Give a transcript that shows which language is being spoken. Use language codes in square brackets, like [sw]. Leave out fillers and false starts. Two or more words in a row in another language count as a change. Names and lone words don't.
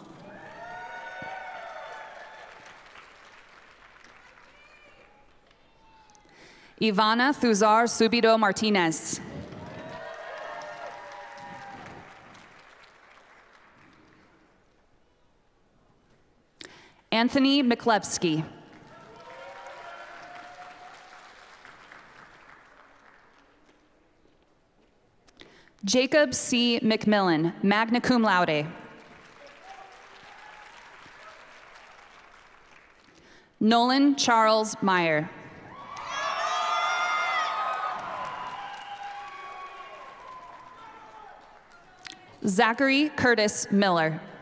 [en] Ivana Thuzar Subido Martinez. Anthony Miklevsky. Jacob C. McMillan, magna cum laude. Nolan Charles Meyer. Zachary Curtis Miller.